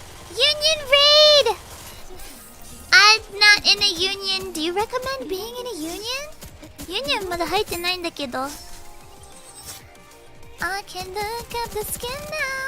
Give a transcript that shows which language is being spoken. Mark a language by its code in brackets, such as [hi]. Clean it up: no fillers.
[en] Union raid! I'm not in a union. Do you recommend being in a union? [ja] Union まだ入ってないんだけど。 [en] I can look up the skin now.